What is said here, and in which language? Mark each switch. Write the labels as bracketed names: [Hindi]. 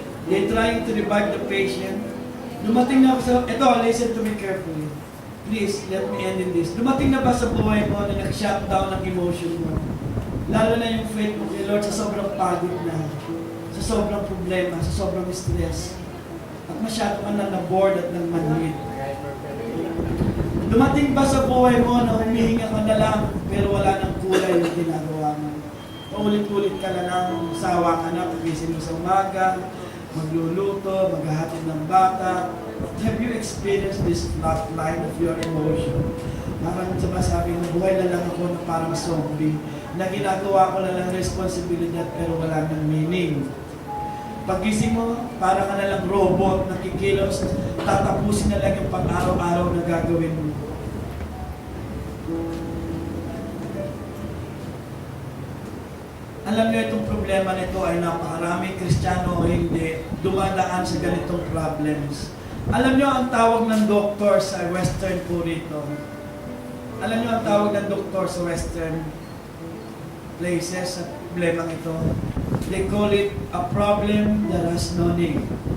[English] They're trying to revive the patient. [Filipino] Dumating na ba sa... [English] Ito, listen to me carefully. Please, let me end in this. [Filipino] Dumating na ba sa buhay mo na nag-shutdown ng emotion mo? Lalo na yung faith mo kay Lord sa sobrang pagod na, sa sobrang problema, sa sobrang stress. At masyado ka na na-bored at nang manhid. Dumating ba sa buhay mo na humihinga ka na lang pero wala nang kulay yung ginagawa mo? Paulit-ulit ka na lang, sawa ka na, pagising mo sa umaga, magluluto, maghahatid ng bata. [English] Have you experienced this flat line of your emotion? [Filipino] Parang sabi na buhay na lang ako na parang zombie, na ginagawa ko na lang responsibilidad pero wala nang meaning. Pagising mo, para ka na lang robot, nakikilos, tatapusin na lang yung pang-araw-araw na gagawin mo. Alam niyo itong problema nito ay napakarami, Kristiyano o hindi, dumadaan sa ganitong problems. Alam niyo ang tawag ng doktor sa Western po rito. Alam niyo ang tawag ng doktor sa Western places sa problema ito. [English] They call it a problem that has no name.